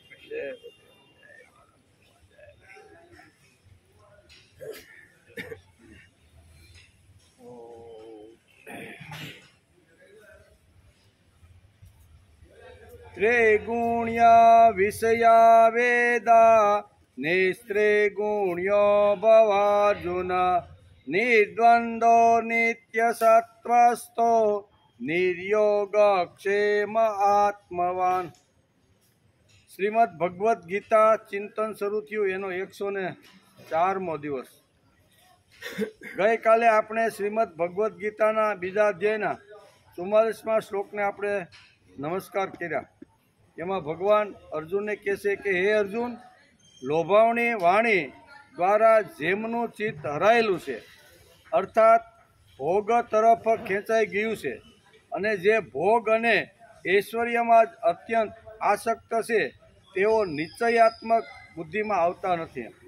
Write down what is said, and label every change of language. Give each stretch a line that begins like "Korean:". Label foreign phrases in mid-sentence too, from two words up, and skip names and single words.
Sanskrit: त्रिगुण्या विषया वेदा निस्त्रिगुण्यो भवार्जुन निर्द्वन्द्वो नित्यसत्त्वस्थो निर्योगक्षेम आत्मवान।
Gujarati: શ્રીમદ ભગવદ્ ગીતા ચિંતન શરૂ થયું એનો 104મો દિવસ। ગઈકાલે આપણે શ્રીમદ ભગવદ્ ગીતાના બીજા અધ્યાયના 44મા શ્લોકને આપણે નમસ્કાર કર્યા। એમાં ભગવાન અર્જુનને કહે છે કે હે અર્જુન, લોભાવણી વાણી દ્વારા જેમનું ચિત્ત હરાયેલું છે અર્થાત ભોગ તરફ ખેંચાઈ ગયું છે અને જે ભોગ અને ઐશ્વર્યમાં જ અત્યંત આસક્ત છે તેઓ નિશ્ચયાત્મક બુદ્ધિમાં આવતા નથી।